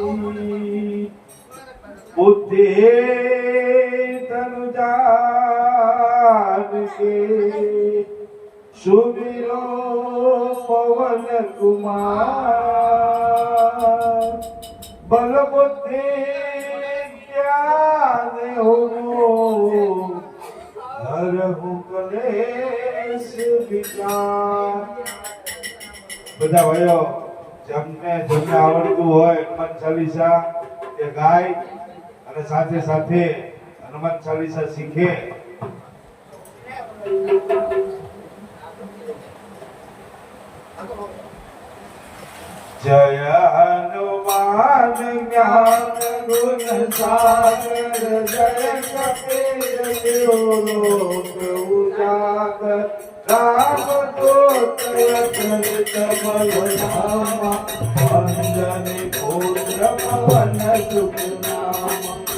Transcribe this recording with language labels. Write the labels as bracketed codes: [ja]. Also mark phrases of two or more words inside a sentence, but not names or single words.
[hi] बुद्धि तनु जान के सुमिरो पवन कुमार बल बुद्धि ज्ञान हो हरहु कलेश विकार. [gu] બધા ભાઈઓ જેમને આવડતું હોય હનુમાન ચાલીસા એ ગાય અને સાથે સાથે હનુમાન ચાલીસા શીખે. [hi] जय हनुमान ज्ञान गुण सागर जय कपीर लोक उजागर राम दूत अतुलित बल धामा अंजनी पुत्र पवन सुत नामा